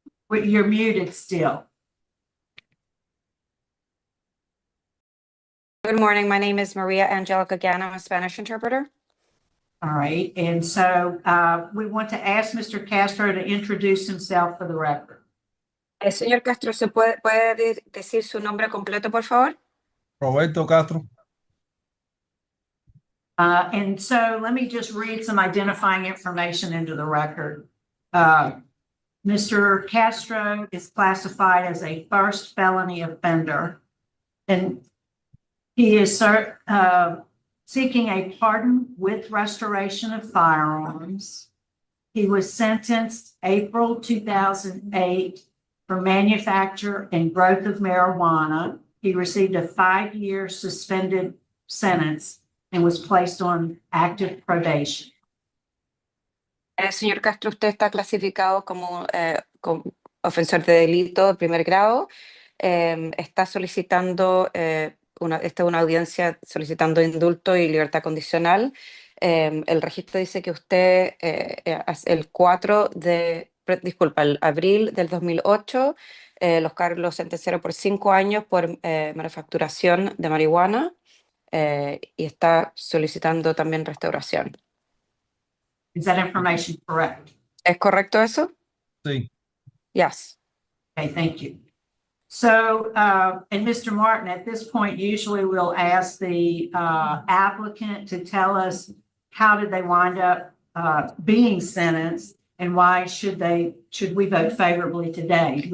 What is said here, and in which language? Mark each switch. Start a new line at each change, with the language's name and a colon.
English: You're muted still. Good morning. My name is Maria Angelica Gann. I'm a Spanish interpreter. All right. And so we want to ask Mr. Castro to introduce himself for the record.
Spanish: Señor Castro, ¿se puede decir su nombre completo, por favor? Roberto Castro.
English: And so let me just read some identifying information into the record. Mr. Castro is classified as a first felony offender, and he is seeking a pardon with restoration of firearms. He was sentenced April 2008 for manufacture and growth of marijuana. He received a 5-year suspended sentence and was placed on active probation.
Spanish: Señor Castro, usted está clasificado como ofensor de delito de primer grado. Está solicitando una audiencia solicitando indulto y libertad condicional. El registro dice que usted el abril del 2008 los cargos lo sentenciaron por 5 años por manufacturación de marihuana y está solicitando también restauración.
English: Is that information correct?
Spanish: ¿Es correcto eso? Sí.
English: Yes. Okay, thank you. So, and Mr. Martin, at this point, usually we'll ask the applicant to tell us how did they wind up being sentenced and why should we vote favorably today?